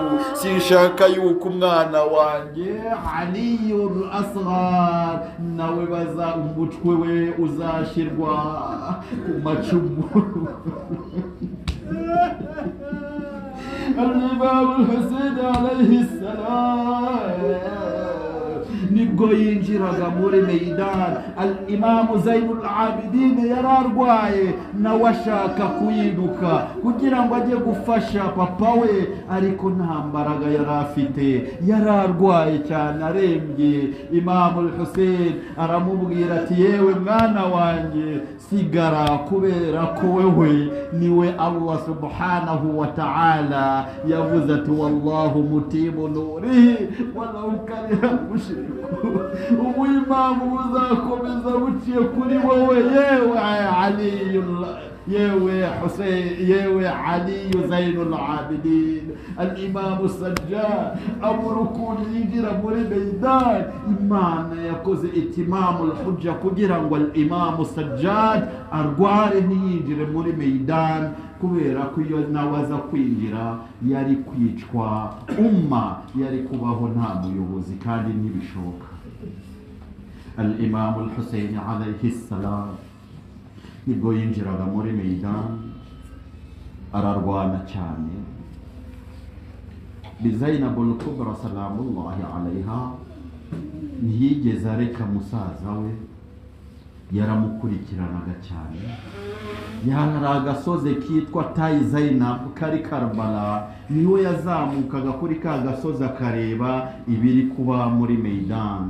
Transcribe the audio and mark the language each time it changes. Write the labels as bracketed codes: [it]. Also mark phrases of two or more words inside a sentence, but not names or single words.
[rw] Sinshaka yuko umwana wanjye Aliyul Asghar nawe umutwe we uzashyirwa ku macumu. Al-Imam Hussein [ar] عليه السلام [rw] nibwo yinjiraga muri Meydan. Al-Imam Zainul Abidin yararwaye nawe ashaka kuyiduka kugira ngo ajye gufasha papa we, ariko nta mbaraga yari afite, yararwaye cyane arembye. Imam Hussein aramubwira ati yewe mwana wanjye sigara kubera ko wewe niwe Allah [ar] سبحانه وتعالى [rw] yavuze ati [ar] والله متم نوره ولو كره المشركون. [rw] Ubu Imamu buzakomeza buciye kuri wowe yewe Aliyullah, yewe Hussein, yewe Ali Zainul Abidin. Al-Imam Sajjad abura ukuntu yinjira muri Meydan. Imana yakoze [ar] إتمام الحجة [rw] kugira ngo Al-Imam Sajjad arware ntiyinjire muri Meydan, kubera ko iyo nawe aza kwinjira yari kwicwa, umma yari kubaho nta muyobozi kandi ntibishoboka. Al-Imam Hussein [ar] عليه السلام [rw] nibwo yinjiraga muri Meydan ararwana cyane. Zainab al-Kubra [ar] سلام الله عليها [rw] ntiyigeze areka musaza we, yaramukurikiranaga cyane. Hari agasozi kitwa Tayi Zainab kari Karbala, niwe yazamukaga kuri ka gasozi akareba ibiri kuba muri Meydan.